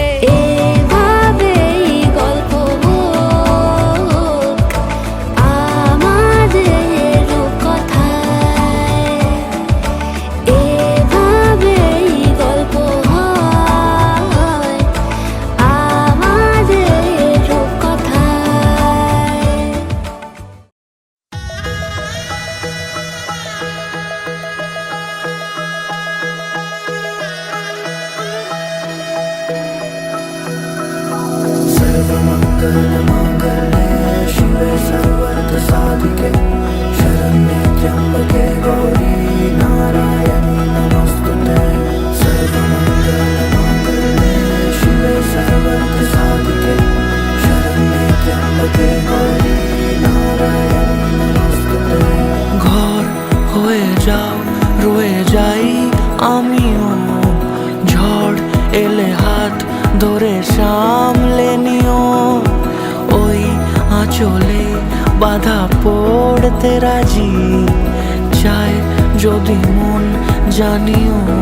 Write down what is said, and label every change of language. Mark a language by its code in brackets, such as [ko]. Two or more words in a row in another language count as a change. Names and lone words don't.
[bn] এভাবেই গল্প হোক আমাদের কথায়, এভাবেই গল্প হয় আমাদের কথায়। [sa] शिवे सर्वर्थ साधिके शरण्ये त्र्यंबके गौरी नारायणी नमोस्तुते। सर्वमंगलमांगल्ये शिवे सर्वर्थ साधिके शरण्ये त्र्यंबके गौरी नारायणी नमोस्तुते। [bn] ঘর হয়ে যাও রয়ে যাই আমিও, ঝড় এলে হাত ধরে সামলে নিও। ওই আঁচলে বাধা পড়তে রাজি চায় যদি মন জানিও।